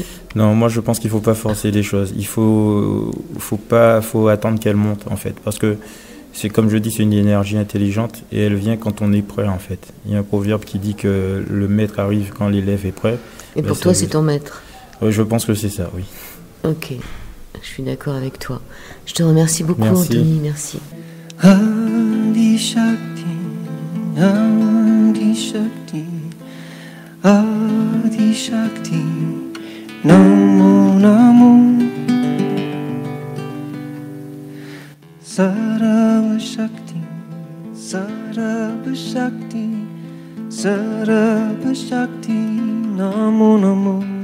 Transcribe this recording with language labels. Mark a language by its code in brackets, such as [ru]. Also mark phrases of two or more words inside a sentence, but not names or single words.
[fr] Non, moi je pense qu'il faut pas forcer les choses. Il faut attendre qu'elle monte en fait, parce que c'est comme je dis, c'est une énergie intelligente et elle vient quand on est prêt en fait. Il y a un proverbe qui dit que le maître arrive quand l'élève est prêt. Et pour toi, c'est ton maître? Oui, je pense que c'est ça, oui. Ok, je suis d'accord avec toi. Je te remercie beaucoup, Anthony, merci. [sa] Adi Shakti, Adi Shakti, Adi Shakti, Namo Namo. Sarva Shakti, Sarva Shakti, Sarva Shakti, Namo Namo.